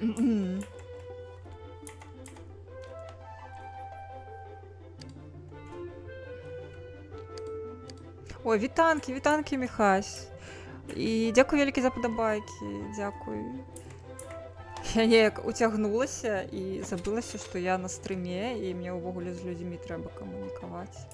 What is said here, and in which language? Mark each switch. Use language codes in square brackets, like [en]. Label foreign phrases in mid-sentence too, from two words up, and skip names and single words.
[uk] Ой, вітанки, Міхась. І дякую велике за подобайки. Дякую. [be] Я неяк уцягнулася і забылася, што я на стрыме, і мне ўвогуле з людзьмі трэба камунікаваць.